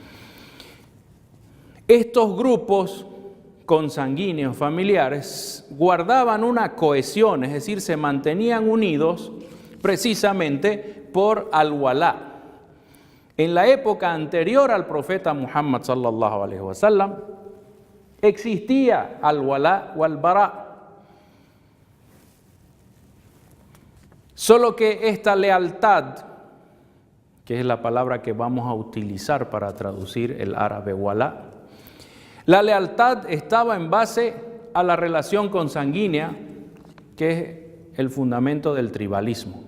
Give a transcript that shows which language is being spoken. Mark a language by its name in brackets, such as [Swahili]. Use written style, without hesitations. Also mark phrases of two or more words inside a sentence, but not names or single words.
[Spanish] Estos grupos consanguíneos familiares guardaban una cohesión, es decir, se mantenían unidos precisamente por al-walá. En la época anterior al profeta Muhammad [Arabic] صلى الله عليه وسلم [Spanish] existía al-walá o al-bará. Solo que esta lealtad, que es la palabra que vamos a utilizar para traducir el árabe walá, la lealtad estaba en base a la relación consanguínea, que es el fundamento del tribalismo.